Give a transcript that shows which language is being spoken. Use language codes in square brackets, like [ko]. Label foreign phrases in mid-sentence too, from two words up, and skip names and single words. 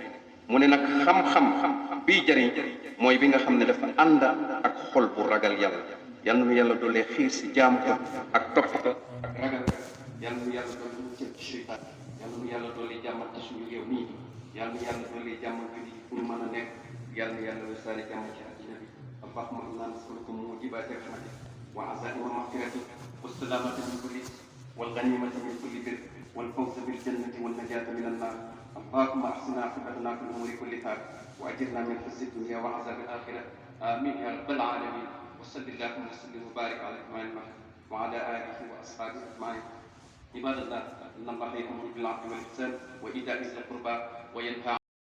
[wo] mu ne nag xam-xam biy jariñ mooy bi nga xam ne dafa ànd ak xol bu ragal yàlla. yal na nu yàlla doolee xiir si jaamu ko ak topp ko ak ragal. yal na nu yàlla doolee muccal ci seytaan. yal na nu yàlla doolee jàmmal ci suñu réew nii. yàlla na yàlla dolli jàmm julli fu ñu mën a nekk yàlla na yàlla wesaare jàmm ci àddina bi allahumma [ar] إنا نسألك موجبات رحمتك وعزائم مغفرتك وسلامة من كل والغنيمة من كل بر والفوز بالجنة والنجاة من النار اللهم احسن عاقبتنا في الامور كلها واجرنا من خزي الدنيا وعذاب الاخره امين يا رب العالمين وصل اللهم وسلم وبارك على الامام وعلى اله واصحابه اجمعين عباد الله ان الله يامر بالعدل والاحسان وايتاء ذي القربى وينهى